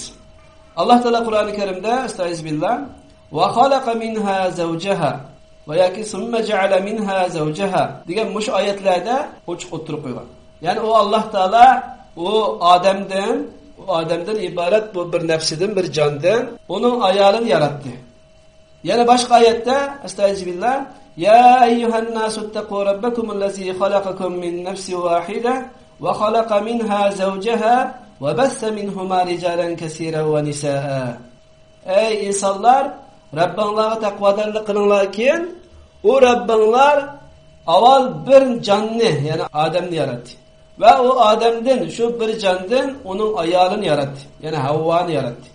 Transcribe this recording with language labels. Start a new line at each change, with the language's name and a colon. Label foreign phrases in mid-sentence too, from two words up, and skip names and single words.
Uzbek: Alloh taolo Qur'oni Karimda
Arabic: أستغفر الله وخلق منها زوجها و
Uzbek: yoki
Arabic: ثم جعل منها زوجها
Uzbek: degan mush oyatlarda ochiq o'tirib qo'ygan. Ya'ni u Alloh taolo u odamdan iborat bu bir nafsidan, bir jondan uning ayolini yaratdi. Yana boshqa oyatda
Arabic: أستغفر الله يا أيها الناس اتقوا ربكم الذي خلقكم من نفس واحدة وخلق منها زوجها وبث منهما رجالا كثيرا ونساء.
Uzbek: Ey insonlar, Rabbinglarga taqvodorlik qilinglar, keyin u Rabbinglar avval bir jonni, ya'ni odamni yaratdi. Va u odamdan, shu bir jondan uning ayolini yaratdi, ya'ni Havvoni yaratdi.